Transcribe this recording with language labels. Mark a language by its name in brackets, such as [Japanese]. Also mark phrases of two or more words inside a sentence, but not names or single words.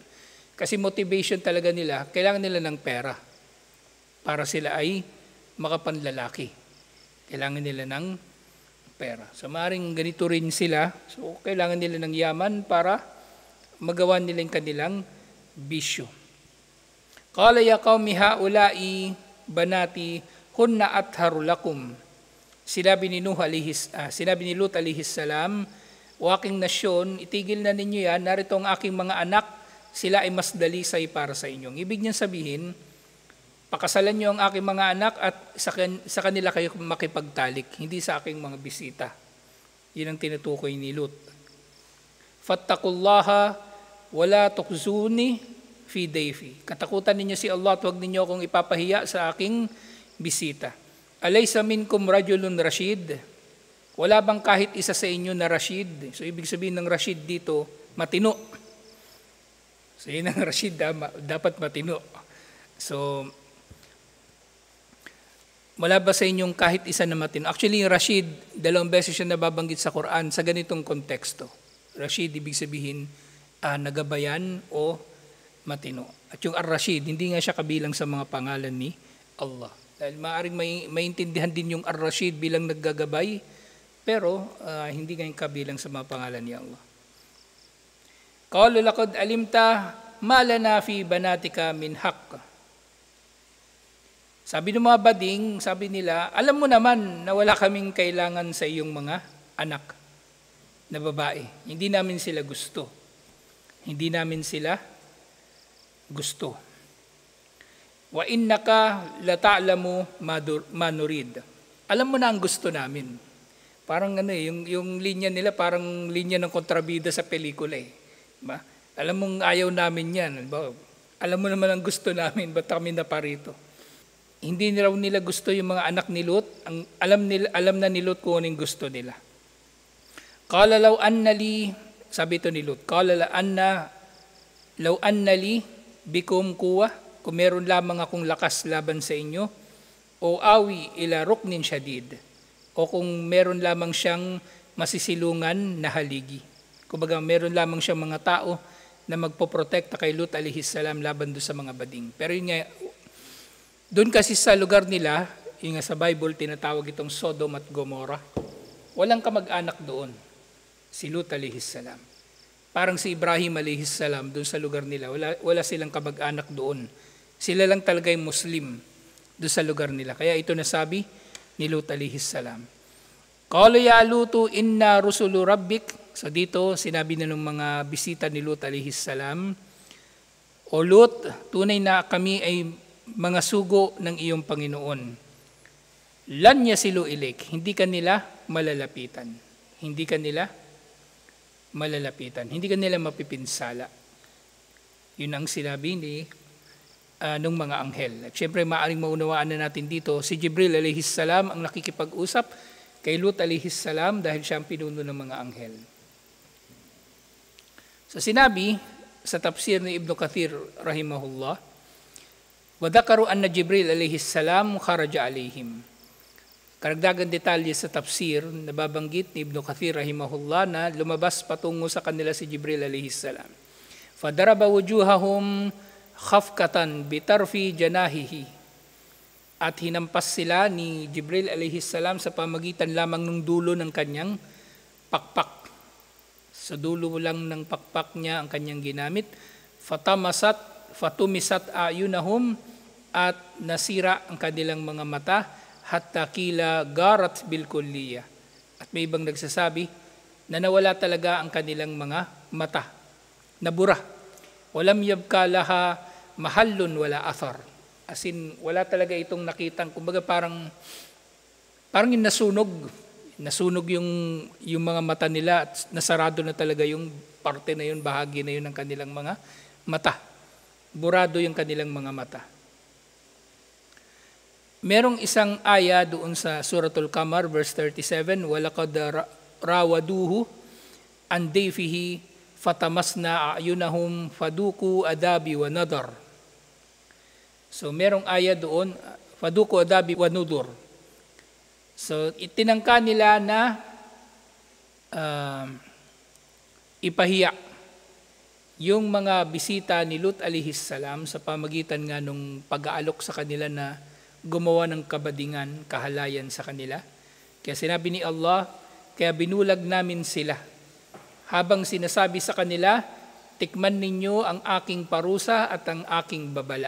[Filipino] Kasi motivation talaga nila, kailangan nila ng pera para sila ay makapanlalaki. Kailangan nila ng pera. So maaaring ganito rin sila. So kailangan nila ng yaman para magawa nila yung kanilang bisyo. [Arabic] قال يا قوم هؤلاء بناتي هن أطهر لكم. [Filipino] Sinabi ni Lut [Arabic] عليه السلام, [Filipino] o aking nasyon, itigil na ninyo yan, narito ang aking mga anak, sila ay mas dalisay para sa inyo. Ibig niyang sabihin, pakasalan niyo ang aking mga anak at sa kanila kayo makipagtalik, hindi sa aking mga bisita. Yun ang tinutukoy ni Lut. [Arabic] فاتقوا الله ولا تخزون في ضيفي. [Filipino] Katakutan ninyo si Allah at huwag ninyo akong ipapahiya sa aking bisita. [Arabic] أليس منكم رجل رشيد? [Filipino] Wala bang kahit isa sa inyo na rashid? So ibig sabihin ng rashid dito, matino. So yun ang rashid, dapat matino. So wala ba sa inyong kahit isa na matino? Actually yung rashid, 2 beses siya nababanggit sa Quran sa ganitong konteksto. Rashid ibig sabihin nagabayan o matino. At yung ar-rashid, hindi nga siya kabilang sa mga pangalan ni Allah. Dahil maaaring maintindihan din yung ar-rashid bilang naggagabay, Pero hindi ngayon kabilang sa mga pangalan ni Allah. [Arabic] قالوا لقد علمت ما لنا في بناتك من حق. [Filipino] Sabi ng mga bading, sabi nila, alam mo naman na wala kaming kailangan sa iyong mga anak na babae. Hindi namin sila gusto. Hindi namin sila gusto. [Arabic] وإنك لتعلم ما نريد. [Filipino] Alam mo na ang gusto namin. Parang yung linya nila parang linya ng kontrabida sa pelikula eh. Ba? Alam mong ayaw namin yan. Ba? Alam mo naman ang gusto namin, ba't kami naparito? Hindi nila gusto yung mga anak ni Lut. Alam na ni Lut kung anong gusto nila. [Arabic] قال لو أن لي, [Filipino] sabi ito ni Lut, [Arabic] قال لو أن لي بكم قوة, [Filipino] kung meron lamang akong lakas laban sa inyo, [Arabic] أو آوي إلى ركن شديد, [Filipino] o kung meron lamang siyang masisilungan na haligi. Kumbaga meron lamang siyang mga tao na magpoprotekta kay Lut [Arabic] عليه السلام [Filipino] laban doon sa mga bading. Pero yun nga, doon kasi sa lugar nila, yung sa Bible, tinatawag itong Sodom at Gomorrah. Walang kamag-anak doon, si Lut [Arabic] عليه السلام. [Filipino] Parang si Ibrahim [Arabic] عليه السلام, [Filipino] doon sa lugar nila, wala silang kamag-anak doon. Sila lang talaga yung Muslim doon sa lugar nila. Kaya ito nasabi ni Lut [Arabic] عليه السلام. قالوا يا لوط إنا رسل ربك. [Filipino] So dito, sinabi na ng mga bisita ni Lut [Arabic] عليه السلام, [Filipino] o Lut, tunay na kami ay mga sugo ng iyong Panginoon. [Arabic] لن يصلوا إليك, [Filipino] hindi ka nila malalapitan. Hindi ka nila malalapitan. Hindi ka nila mapipinsala. Yun ang sinabi ni nung mga anghel. At syempre, maaaring maunawaan na natin dito, si Jibril [Arabic] عليه السلام [Filipino] ang nakikipag-usap kay Lut [Arabic] عليه السلام [Filipino] dahil siya ang pinuno ng mga anghel. So sinabi sa tafsir ni Ibn Kathir rahimahullah, [Arabic] وَذَكَرُوا أَنَّ جِبْرِيلَ عَلَيْهِ السَّلَامُ خَرَجَ عَلَيْهِمْ. [Filipino] Karagdagang detalye sa tafsir, nababanggit ni Ibn Kathir rahimahullah na lumabas patungo sa kanila si Jibril [Arabic] عليه السلام. فَدَرَبَ وُجُوهَهُمْ خَفْكَةً بِطَرْفِ جَنَاحِهِ. [Filipino] At hinampas sila ni Jibril [Arabic] عليه السلام [Filipino] sa pamagitan lamang ng dulo ng kanyang pakpak. Sa dulo lang ng pakpak niya ang kanyang ginamit. [Arabic] فطمست أعينهم, [Filipino] at nasira ang kanilang mga mata, [Arabic] حتى قيل غارت بالكلية. [Filipino] At may ibang nagsasabi na nawala talaga ang kanilang mga mata, nabura. [Arabic] ولم يبق لها محل ولا أثر. [English] As in, [Filipino] wala talaga itong nakitang, kumbaga parang yung nasunog yung mga mata nila at nasarado na talaga yung parte na yun, bahagi na yun ng kanilang mga mata. Burado yung kanilang mga mata. Merong isang aya doon sa Suratul Qamar, verse 37, [Arabic] وَلَقَدْ رَاوَدُوهُ عَنْ ضَيْفِهِ فَتَمَسْنَا أَعْيُنَهُمْ فَذُوقُوا عَذَابِي وَنَذَرِ. [Filipino] So merong aya doon, [Arabic] فَذُوقُوا عَذَابِي وَنُذُرِ. [Filipino] So itinangka nila na ipahiya yung mga bisita ni Lut [Arabic] عليه السلام [Filipino] sa pamagitan nga nung pag-aalok sa kanila na gumawa ng kabadingan, kahalayan sa kanila. Kaya sinabi ni Allah, kaya binulag namin sila. Habang sinasabi sa kanila, tikman ninyo ang aking parusa at ang aking babala.